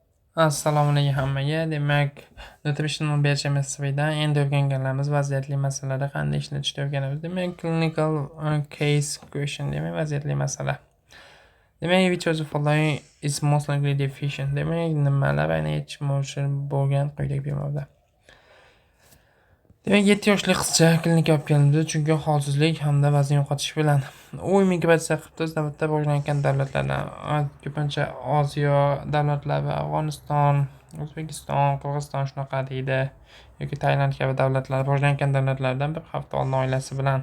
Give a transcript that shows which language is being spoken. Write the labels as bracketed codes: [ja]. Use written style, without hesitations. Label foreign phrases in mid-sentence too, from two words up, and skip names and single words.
[uz] Assalomu alaykum hammaga. Demak, nutritional BHMSdan endi o'rganganlarimiz vaziyatli masalalarda qanday ishlatishni o'rganamiz. Demak, [en] clinical case question [uz] demak vaziyatli masala. Demak, [en] which of the following is most likely deficient. [uz] Demak, nimalar aynan yetishmovchi bo'lgan quyidagi bemorda. Demak, 7 yoshli qizcha klinikaga olib kelindi, chunki holsizlik hamda vazn yo'qotish bilan u immigratsiya qilib o'z navbatida rivojlangan davlatlardan, ko'pincha Osiyo davlatlari, Afg'oniston, O'zbekiston, Qirg'iziston shunaqa deydi, yoki Tailand kabi davlatlar, rivojlangan davlatlardan bir hafta oldin oilasi bilan.